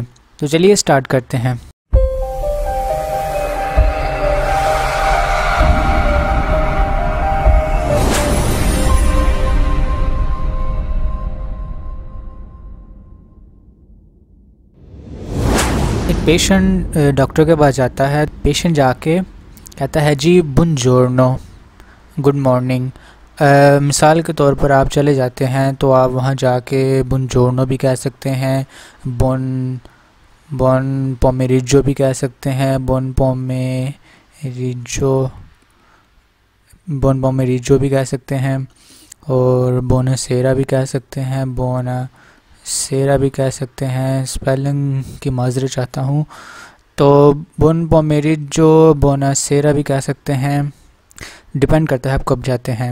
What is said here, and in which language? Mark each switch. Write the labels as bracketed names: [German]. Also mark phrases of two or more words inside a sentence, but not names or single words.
[Urdu] تو چلیے سٹارٹ کرتے ہیں۔ ایک پیشنٹ ڈاکٹر کے پاس جاتا ہے. پیشنٹ جا کے کہتا ہے جی बुongiorno, [English] good morning. [Urdu] مثال کے طور پر آپ چلے جاتے ہیں تو آپ وہاں جا کے buongiorno بھی کہہ سکتے ہیں, [Italian] buon pomeriggio [Urdu] بھی کہہ سکتے ہیں, [Italian] buon pomeriggio [Urdu] بھی کہہ سکتے ہیں اور buonasera بھی کہہ سکتے ہیں، سیرا بھی کہہ سکتے ہیں. سپیلنگ کی معذرت چاہتا ہوں۔ تو [Italian] buon pomeriggio buonasera [Urdu] بھی کہہ سکتے ہیں، ڈیپینڈ کرتا ہے آپ کب جاتے ہیں.